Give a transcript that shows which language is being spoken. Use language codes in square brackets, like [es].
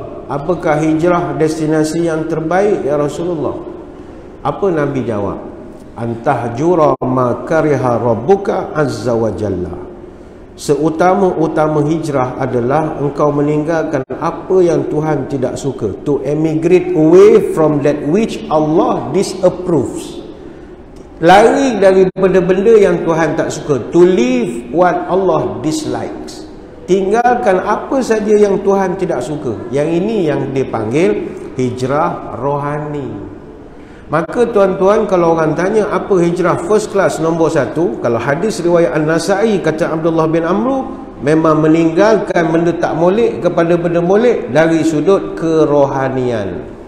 [ms] Apakah hijrah destinasi yang terbaik ya Rasulullah? Apa Nabi jawab? [ar] Antahjura ma kariha rabbuka azza wa jalla. [ms] Seutama-utama hijrah adalah engkau meninggalkan apa yang Tuhan tidak suka. [en] To emigrate away from that which Allah disapproves. [ms] Lari daripada benda yang Tuhan tak suka. [en] To leave what Allah dislikes. [ms] Tinggalkan apa saja yang Tuhan tidak suka. Yang ini yang dipanggil hijrah rohani. Maka tuan-tuan, kalau orang tanya apa hijrah [en] first class [ms] nombor 1, kalau hadis riwayat An-Nasa'i kata Abdullah bin Amru, memang meninggalkan benda tak molek kepada benda molek dari sudut kerohanian.